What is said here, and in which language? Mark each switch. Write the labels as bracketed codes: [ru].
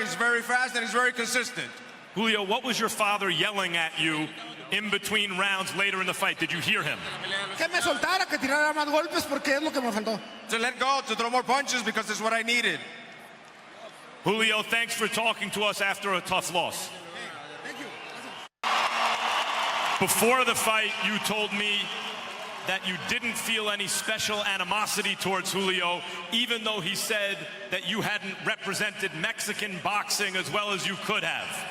[en] He's very fast and he's very consistent. Julio, what was your father yelling at you in between rounds later in the fight? Did you hear him? [es] Que me soltara, que tirara más golpes porque es lo que me faltó. [en] To let go, to throw more punches because it's what I needed. Julio, thanks for talking to us after a tough loss. Thank you. Before the fight, you told me that you didn't feel any special animosity towards Julio, even though he said that you hadn't represented Mexican boxing as well as you could have.